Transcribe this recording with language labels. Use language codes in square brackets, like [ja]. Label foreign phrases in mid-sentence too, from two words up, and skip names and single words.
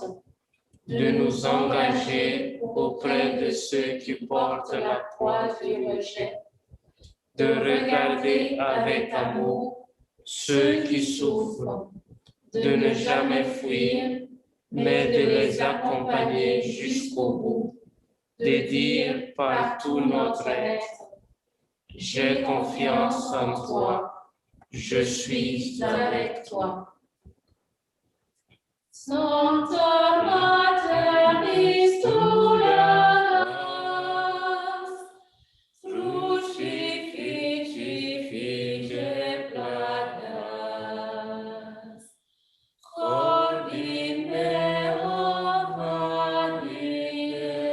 [fr] de nous engager auprès de ceux qui portent la croix du rejet, de regarder avec amour ceux qui souffrent, de ne jamais fuir, mais de les accompagner jusqu'au bout, de dire par tout notre être, j'ai confiance en toi, je suis avec toi. [la] Sancta Mater Christus, crucifixi fige plagas, cordi meo valide.